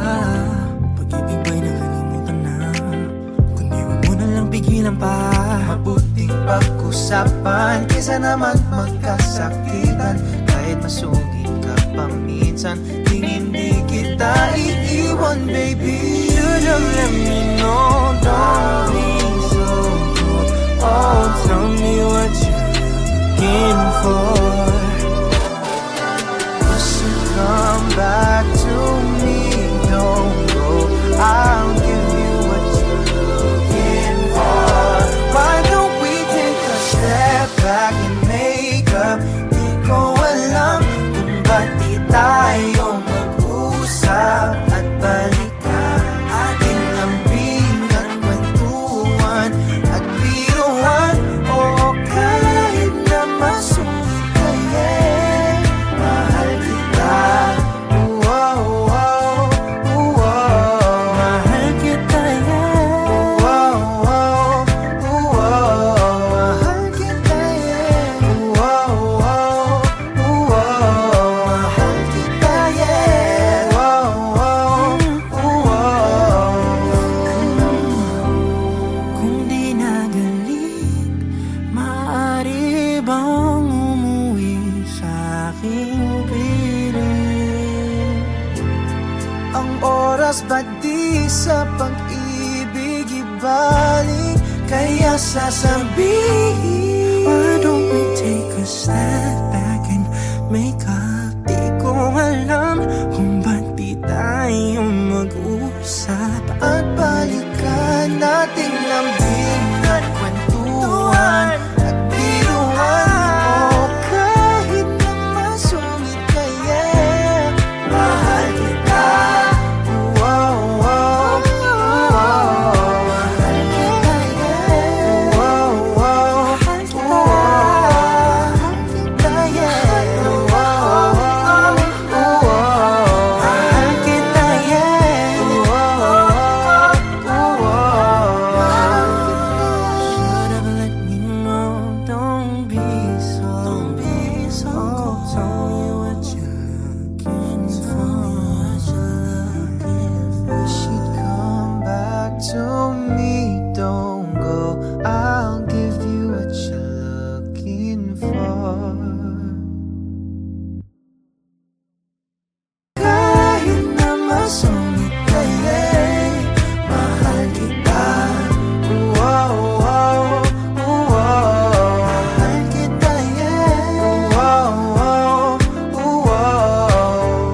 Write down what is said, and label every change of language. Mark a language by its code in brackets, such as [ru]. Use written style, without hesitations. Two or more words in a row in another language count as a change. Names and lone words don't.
[tl] Pag-ibig ba'y nakalimutan na? Kundi huwag mo na lang pigilan pa. Mabuting pag-usapan kaysa naman magkasakitan. Kahit masungit ka pa minsan, di hindi kita iiwan, baby. [en] Should've let me know, don't be so cold. Oh, tell me what you're looking for. You should come back to me, don't go. I'll give you what you're looking for. Why don't we take a step back and make up? [tl] Di ko alam kung ba't di tayo mag-usap at balikan. Ating lambingan, kwentuhan at biruan. O kahit na masungit kaya'y mahal kita. Wow, wow, wow. Mahal kita, yeah. Wow, wow, wow. Mahal kita, yeah. Wow, wow, wow. Mahal kita, yeah. Wow, wow, wow. Kung di nagaling, maaari bang umuwi sa aking piling? Ang oras ba di sa pag-ibig ibalik? Kaya sasabihin, [en] Why don't we take a step back and make up? [tl] Di ko alam kung ba't di tayo mag-usap at balikan nating lambing at kwentuhan at biruan. O kahit na masungit kaya, mahal kita. Wow, wow, wow. Mahal kita, yeah. Wow, wow, wow. Mahal kita, yeah. Wow, wow, wow. Mahal kita, yeah. [en] Should've let me know, don't be so cold. Tell me what you're looking for. You should come back to me, don't go. I'll give you what you're looking for. [tl] Kahit na masungit kaya'y mahal kita. Wow, wow, wow. Mahal kita, yeah. Wow, wow, wow.